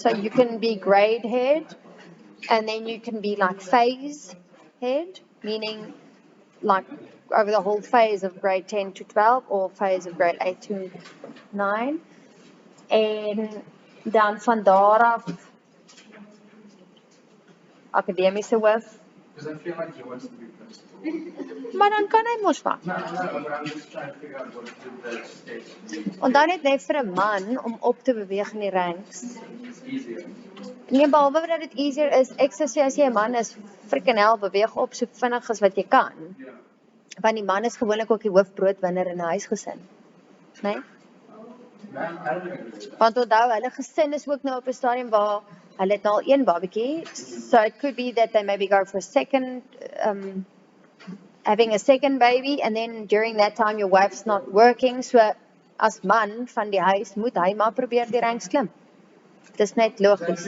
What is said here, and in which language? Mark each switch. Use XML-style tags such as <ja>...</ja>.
<en>So you can be grade head, and then you can be like phase head, meaning like over the whole phase of grade 10 to 12 or phase of grade 8 to 9.</en> <af>En dan van daar af akademiese hoof.</af> <en>Because I feel like he wants to be principal.</en> <af>Maar dan kan hy mos van.</af> <en>No, but I'm just trying to figure out what the stakes.</en> <af>En dan net vir 'n man om op te beweeg in die ranks.</af> <en>It's easier.</en> <af>Nee, behalwe dat dit easier is, ek sê as jy 'n man is, frickin' hell, beweeg op so vinnig as wat jy kan.</af> <en>Yeah.</en> <af>Want die man is gewoonlik ook die hoofbroodwinner in 'n huisgesin. Né? Nee?</af> <en>Man, I don't agree with that.</en> <af>Want onthou, hulle gesin is ook nou op 'n stadium waar hulle het al een babatjie.</af> <en>So it could be that they maybe go for a second, having a second baby, and then during that time your wife's not working.</en> <af>So as man van die huis moet hy maar probeer die ranks klim. Dis net logies.</af>